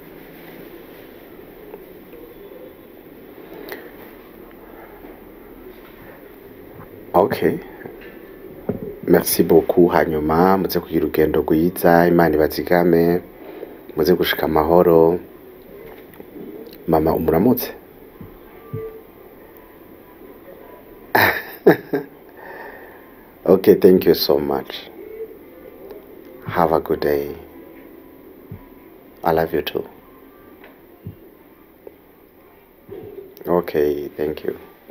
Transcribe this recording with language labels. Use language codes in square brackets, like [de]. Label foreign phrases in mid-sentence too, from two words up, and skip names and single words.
[en] Okay. [fr] Merci beaucoup. [rn] Hanyuma muze kugira urugendo rwiza, Imana ibazigame, muze gushika amahoro. Mama umuramutse? [en] Okay, thank you so much. Have a good day. I love you too. Okay, thank you.